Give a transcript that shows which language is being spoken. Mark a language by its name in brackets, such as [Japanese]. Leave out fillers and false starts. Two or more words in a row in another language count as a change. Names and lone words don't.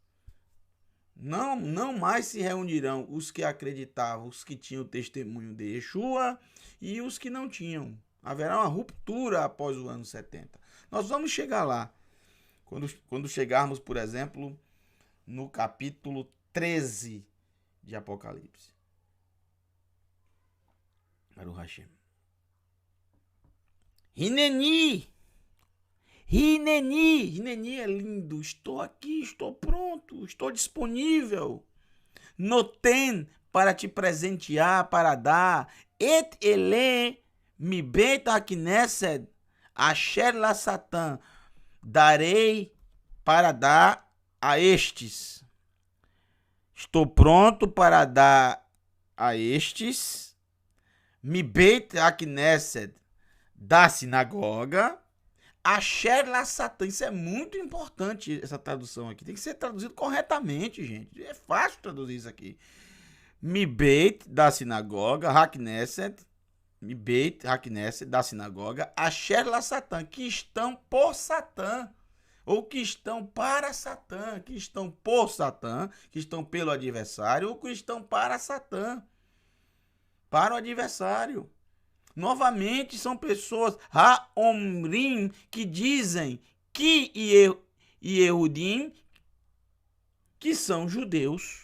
[Portuguese] Não mais se reunirão os que acreditavam, os que tinham o testemunho de Yeshua e os que não tinham. Haverá uma ruptura após o ano 70. Nós vamos chegar lá. Quando chegarmos, por exemplo, no capítulo 13 de Apocalipse. [Hebrew] ברוך השם. [Portuguese] Hineni é lindo. Estou aqui, estou pronto, estou disponível. Noten, para te presentear, para dar. [Hebrew] את אלה מבית הכנסת אשר לשטן. [Portuguese] Darei para dar a estes. Estou pronto para dar a estes. [Hebrew] מבית הכנסת, [Portuguese] da sinagoga. [Hebrew] אשר לשטן. [Portuguese] Isso é muito importante, essa tradução aqui. Tem que ser traduzido corretamente, gente. É fácil traduzir isso aqui. [Hebrew] מבית, [Portuguese] da sinagoga. HaKnesset. [Hebrew] מבית הכנסת, [Portuguese] da sinagoga. [Hebrew] אשר לשטן. [Portuguese] Que estão por Satã. Ou que estão para Satã. Que estão por Satã. Que estão pelo adversário. Ou que estão para Satã. Para o adversário. Novamente, são pessoas, Haomrim, que dizem que Yehudim, que são judeus.